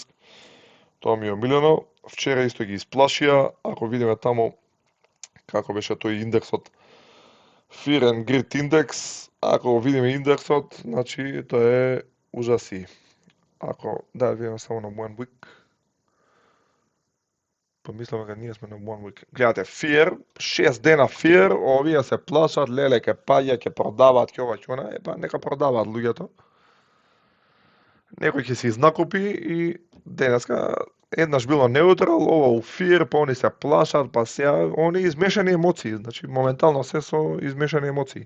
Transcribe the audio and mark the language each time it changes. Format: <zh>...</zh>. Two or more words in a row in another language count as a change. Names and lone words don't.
<mk>Тоа ми е омилено. Вчера исто ги исплашија, ако видиме таму како беше тој индексот Fear and Greed Index, ако видиме индексот, значи тоа е ужаси. Ако да видиме само на</mk> <en>one week,</en> <mk>па мислам дека ние сме на</mk> <en>one week.</en> <mk>Гледате, Fear, 6 дена Fear, овие се плашат, леле ќе паѓа, ќе продаваат, ќе ова, ќе она, епа нека продаваат луѓето. Некој ќе се изнакупи и денеска еднаш било неутрал, ова у Fear, па они се плашат, па сега, они измешани емоции, значи моментално се со измешани емоции.</mk>